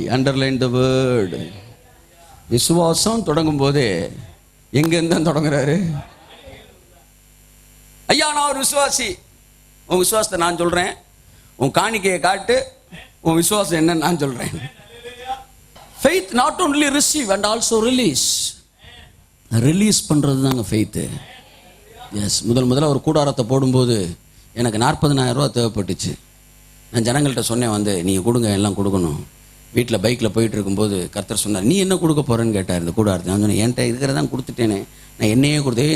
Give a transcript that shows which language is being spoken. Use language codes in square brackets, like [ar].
[en] Underline the word. [ta] விசுவாசம் தொடங்கும் போதே எங்க இருந்தா தொடங்குறாரு? ஐயா நான் ஒரு விசுவாசி, உன் விசுவாசத்தை நான் சொல்றேன், உன் காணிக்கையை காட்டு, உன் விசுவாசம் என்னன்னு நான் சொல்றேன். [en] faith not only receive and also release. [ta] Release பண்றது தாங்க ஃபெய்த். எஸ், முதல்ல ஒரு கூடாரத்தை போடும்போது எனக்கு 40,000 ரூபா தேவைப்பட்டுச்சு. நான் ஜனங்கள்கிட்ட சொன்னேன், நீங்கள் கொடுங்க, எல்லாம் கொடுக்கணும். வீட்டில் பைக்கில் போயிட்டு இருக்கும்போது கர்த்தர் சொன்னார், நீ என்ன கொடுக்க போகிறேன்னு கேட்டார். இந்த கூடாரத்தை நான் சொன்னேன், என்கிட்ட இருக்கிறதான் கொடுத்துட்டேனே, நான் என்னையே கொடுத்தேன்.